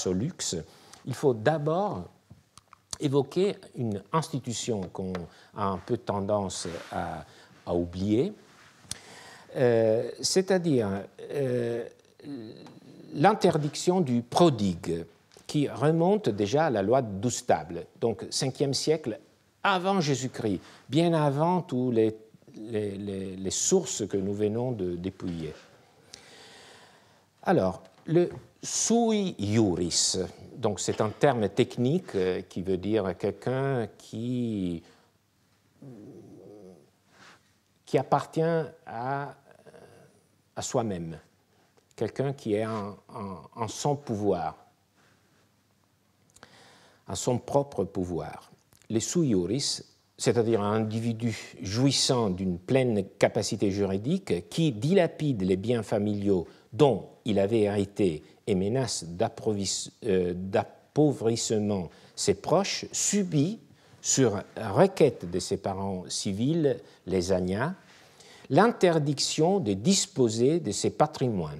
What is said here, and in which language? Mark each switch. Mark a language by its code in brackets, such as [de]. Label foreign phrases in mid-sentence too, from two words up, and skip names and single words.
[fr] au luxe, il faut d'abord évoquer une institution qu'on a un peu tendance à oublier, c'est-à-dire l'interdiction du prodigue, qui remonte déjà à la loi d'Oustable, donc 5e siècle avant Jésus-Christ, bien avant tous les sources que nous venons de dépouiller. Alors, le [la] sui iuris, [fr] donc c'est un terme technique qui veut dire quelqu'un qui appartient à soi-même, quelqu'un qui est en son pouvoir, à son propre pouvoir. Les [la] sui iuris, [fr] c'est-à-dire un individu jouissant d'une pleine capacité juridique qui dilapide les biens familiaux dont il avait hérité et menace d'appauvrissement ses proches, subit, sur requête de ses parents civils, les agnats, l'interdiction de disposer de ses patrimoines.